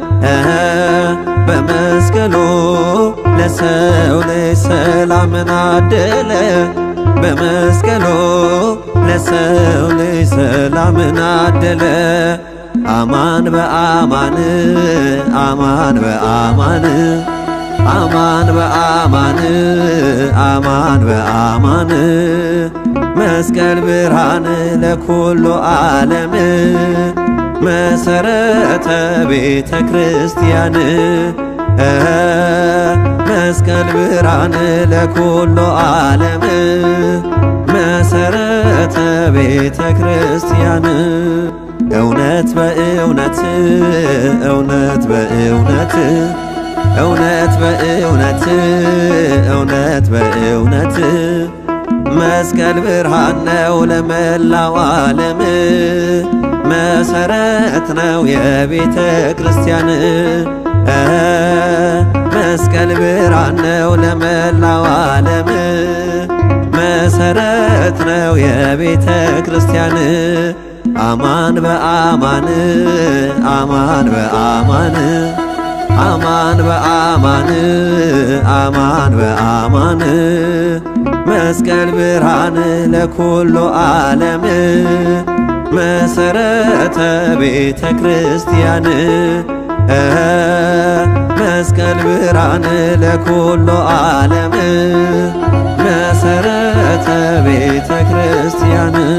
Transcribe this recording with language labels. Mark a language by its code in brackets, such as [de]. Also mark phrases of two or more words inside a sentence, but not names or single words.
[am] እኸ፣ በመስቀሉ ለሰው ልጅ ሰላምን አደለ፣ በመስቀሉ ለሰው ልጅ ሰላምን አደለ። [gez] አማን በአማን፣ አማን በአማን፣ አማን በአማን፣ አማን በአማን። መስቀል ብርሃን ለኩሉ ዓለም፣ መሰረተ ቤተ ክርስቲያን። መስቀል ብርሃን ለኩሉ ዓለም፣ መሰረተ ቤተ ክርስቲያን። [am] እውነት በእውነት፣ እውነት በእውነት፣ እውነት በእውነት፣ እውነት በእውነት፣ መስቀል ብርሃን ነው ለመላው ዓለም፣ መሰረት ነው የቤተ ክርስቲያን። እ፣ መስቀል ብርሃን ነው ለመላው ዓለም፣ መሰረት ነው የቤተ ክርስቲያን። [gez] አማን በአማን፣ አማን በአማን፣ አማን በአማን፣ አማን በአማን። መስቀል ብርሃን ለኩሉ ዓለም፣ መሰረተ ቤተ ክርስቲያን፣ መስቀል ብርሃን ለኩሉ ዓለም፣ መሰረተ ቤተ ክርስቲያን።